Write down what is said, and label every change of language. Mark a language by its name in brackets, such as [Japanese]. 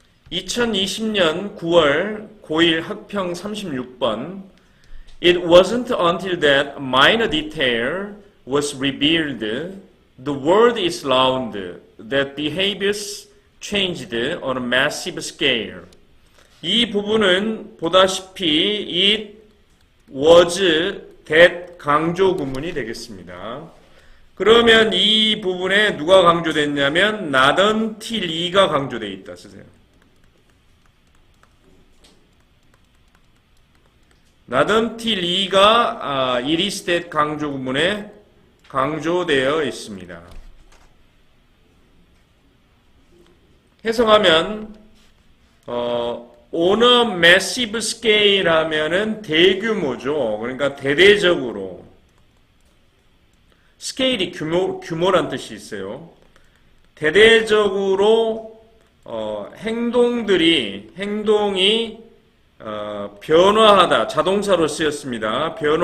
[Korean] 2020년 9월 고1 학평 36번 [English] It wasn't until that minor detail was revealed the world is round that behaviors changed on a massive scale. [Korean] 이 부분은 보다시피 it was that 강조 구문이 되겠습니다. 그러면 이 부분에 누가 강조됐냐면 not until 이가 강조되어 있다 쓰세요. not until 이가 it is that 강조 구문에 강조되어 있습니다. 해석하면 [English] on a massive scale [Korean] 하면은 대규모죠. 그러니까 대대적으로 스케일이 규모란 뜻이 있어요. 대대적으로 행동이 변화하다 자동사로 쓰였습니다.